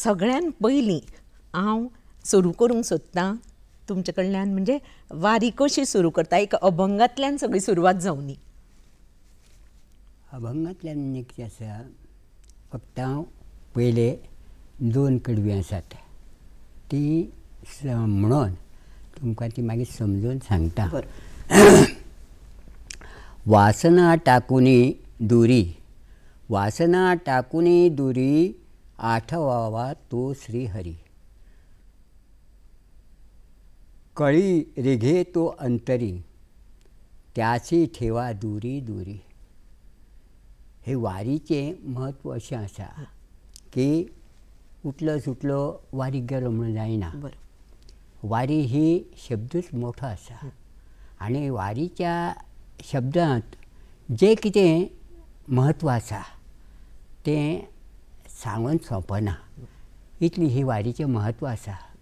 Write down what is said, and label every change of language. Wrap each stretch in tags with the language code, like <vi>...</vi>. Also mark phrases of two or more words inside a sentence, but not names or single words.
<kok>सगळ्यान पयलीं हांव सुरू करूंक सोदतां तुमचे कडल्यान, म्हणजे वारी कशी सुरू करता. एक अभंगांतल्यान सगळी सुरवात जावनी. अभंगांतल्यान कितें आसा, फक्त हांव पयले 2 कडवीं आसात ती म्हणून तुमकां ती मागीर समजून सांगता.</kok> <mr>वासना टाकुनी दुरी, वासना टाकुनी दुरी, आठवावा तो श्रीहरी. कळी रेघे तो अंतरी, त्याची ठेवा दुरी दुरी.</mr> <kok>हे वारीचें म्हत्व अशें आसा की उठलो सुटलो वारीक गेलो म्हणून जायना. वारी ही शब्दूच मोठो आसा आनी वारीच्या शब्दांत जें कितें म्हत्व आसा तें सांगून सोंपना, इतली ही वारीचें म्हत्व आसा.</kok>